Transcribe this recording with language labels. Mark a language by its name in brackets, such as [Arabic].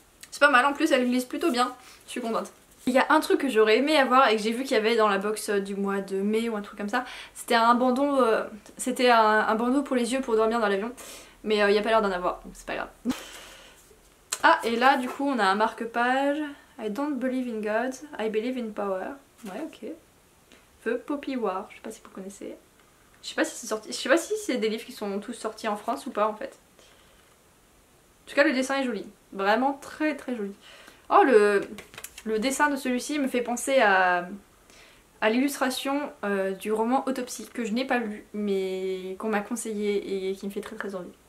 [French] C'est pas mal, en plus elle glisse plutôt bien, je suis contente. Il y a un truc que j'aurais aimé avoir et que j'ai vu qu'il y avait dans la box du mois de mai ou un truc comme ça. C'était un bandeau, un bandeau pour les yeux pour dormir dans l'avion. Mais il n'y a pas l'air d'en avoir, donc c'est pas grave. Ah, et là du coup on a un marque-page. [English] I don't believe in God, I believe in power. [French] Ouais, ok. The Poppy War, je sais pas si vous connaissez. Je sais pas si c'est sorti. Je sais pas si c'est des livres qui sont tous sortis en France ou pas en fait. En tout cas le dessin est joli. Vraiment très joli. Oh, le dessin de celui-ci me fait penser à l'illustration du roman Autopsie que je n'ai pas lu mais qu'on m'a conseillé et qui me fait très envie.